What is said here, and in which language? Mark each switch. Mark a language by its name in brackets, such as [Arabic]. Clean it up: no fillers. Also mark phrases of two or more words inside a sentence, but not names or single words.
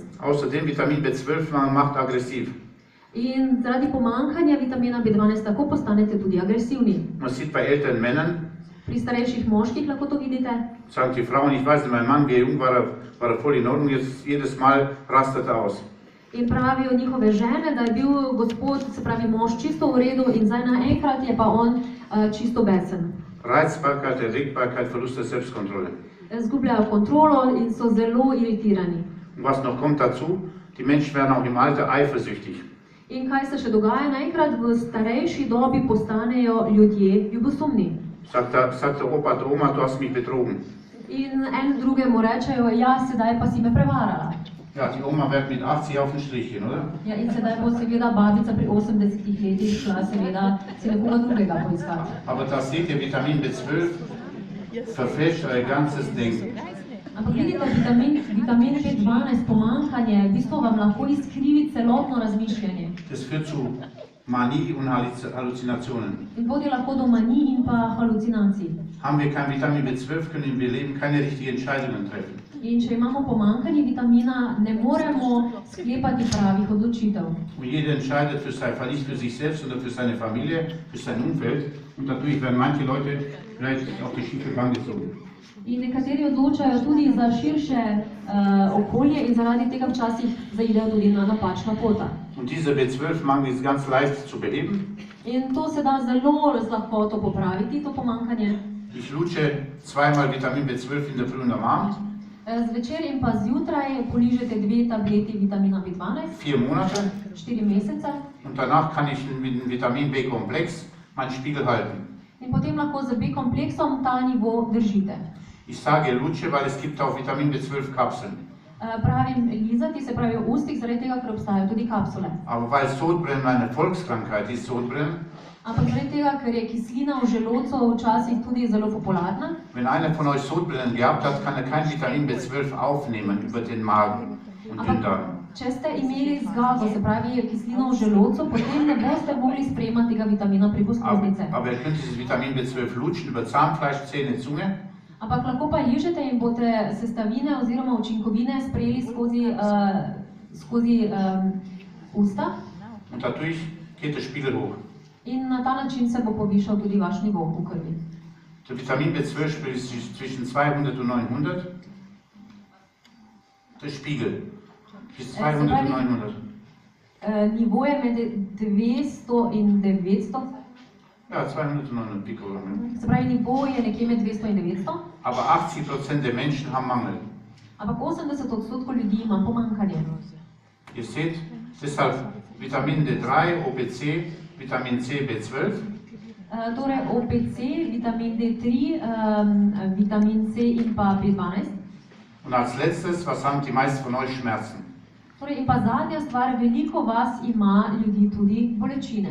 [German] Außerdem Vitamin B12-Mangel macht aggressiv. [Slovenian] In zaradi pomanjkanja vitamina B12 tako postanete tudi agresivni. [German] Man sieht bei älteren Männern, [Slovenian] Pri starejših moških lahko to vidite. [German] sagen die Frauen, ich weiß nicht, mein Mann, wie er jung war er voll in Ordnung, jetzt jedes Mal rastet er aus. [Slovenian] In pravijo njihove žene, da je bil gospod, se pravi mož, čisto v redu in zdaj naenkrat je pa on čisto besen. [German] Reizbarkeit, Erregbarkeit, Verlust der Selbstkontrolle. [Slovenian] Zgubljajo kontrolo in so zelo iritirani. [German] Und was noch kommt dazu, die Menschen werden auch im Alter eifersüchtig. [Slovenian] In kaj se še dogaja? Naenkrat v starejši dobi postanejo ljudje ljubosumni. [German] Sagt der Opa, der Oma, du hast mich betrogen. [Slovenian] In en drugemu rečejo, ja, sedaj pa si me prevarala. [German] Ja, die Oma wird mit 80 auf den Strich gehen, oder? [Slovenian] Ja, in sedaj bo seveda babica pri 80 letih šla seveda si nekoga drugega poiskati. [German] Aber da seht ihr, Vitamin B12 verfälscht euer ganzes Denken. [Slovenian] Ampak vidite, vitamin B12 pomanjkanje v bistvu vam lahko izkrivi celotno razmišljanje. [German] Das führt zu Manie und Halluzinationen. [Slovenian] In vodi lahko do manij in pa halucinacij. [German] Haben wir kein Vitamin B12, können wir im Leben keine richtigen Entscheidungen treffen. [Slovenian] In če imamo pomanjkanje vitamina, ne moremo sklepati pravih odločitev. [German] Und jeder entscheidet nicht für sich selbst, sondern für seine Familie, für sein Umfeld. Und dadurch werden manche Leute vielleicht auf die schiefe Bahn gezogen. [Slovenian] In nekateri odločajo tudi za širše okolje in zaradi tega včasih zaidejo tudi na napačna pota. [German] Und dieser B12-Mangel ist ganz leicht zu beheben. [Slovenian] In to se da zelo z lahkoto popraviti, to pomanjkanje. [German] Ich lutsche zweimal Vitamin B12 in der Früh und am Abend. [Slovenian] Zvečer in pa zjutraj poližete 2 tableti vitamina B12, [German] 4 Monate. [Slovenian] 4 mesece. [German] Und danach kann ich mit dem Vitamin B-Komplex meinen Spiegel halten. [Slovenian] In potem lahko z B-kompleksom ta nivo držite. [German] Ich sage lutsche, weil es gibt auch Vitamin B12-Kapseln. [Slovenian] Pravim lizati, se pravi v ustih, zaradi tega, ker obstajajo tudi kapsule. [German] Aber weil Sodbrennen eine Volkskrankheit ist, Sodbrennen, [Slovenian] Ampak zaradi tega, ker je kislina v želodcu včasih tudi zelo popularna. [German] wenn einer von euch Sodbrennen gehabt hat, kann er kein Vitamin B12 aufnehmen über den Magen und den Darm. [Slovenian] Če ste imeli zgago, se pravi kislino v želodcu, potem ne boste mogli sprejemati tega vitamina preko sluznice. [German] Aber ihr könnt dieses Vitamin B12 lutschen über Zahnfleisch, Zähne, Zunge. [Slovenian] Ampak lahko pa ližete in boste sestavine oziroma učinkovine sprejeli skozi usta. [German] Und dadurch geht der Spiegel hoch. [Slovenian] In na ta način se bo povišal tudi vaš nivo v krvi. [German] Der Vitamin B12 ist zwischen 200 und 900. Der Spiegel ist 200 und 900. [Slovenian] Nivo je med 200 in 900. [German] Ja, 200 und 900 Pikogramm. [Slovenian] Se pravi, nivo je nekje med 200 in 900. [German] Aber 80% der Menschen haben Mangel. [Slovenian] Ampak 80% ljudi ima pomanjkanje. [German] Ihr seht, deshalb Vitamin D3, OPC Vitamin C, B12 [Slovenian] Torej OPC, vitamin D3, vitamin C in pa B12. [German] und als letztes, was haben die meisten von euch Schmerzen? [Slovenian] Torej, in pa zadnja stvar, veliko vas ima ljudi tudi bolečine.